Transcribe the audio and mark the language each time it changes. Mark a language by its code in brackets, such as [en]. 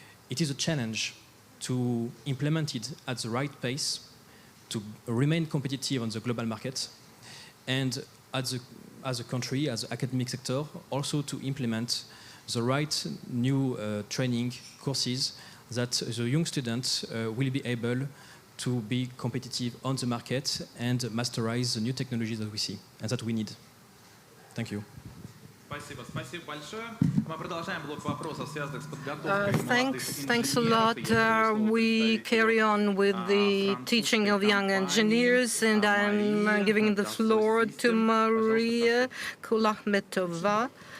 [en] It is a challenge to implement it at the right pace, to remain competitive on the global market, and as a country, as an academic sector, also to implement the right new training courses that the young students will be able to be competitive on the market and masterize the new technologies that we see and that we need. Thank you. [ru] Спасибо большое. Мы продолжаем блок вопросов, связанных с подготовкой молодых инженеров. [en] Thanks a lot. We carry on with the teaching of young engineers, and I'm giving the floor to Maria Kulahmetova.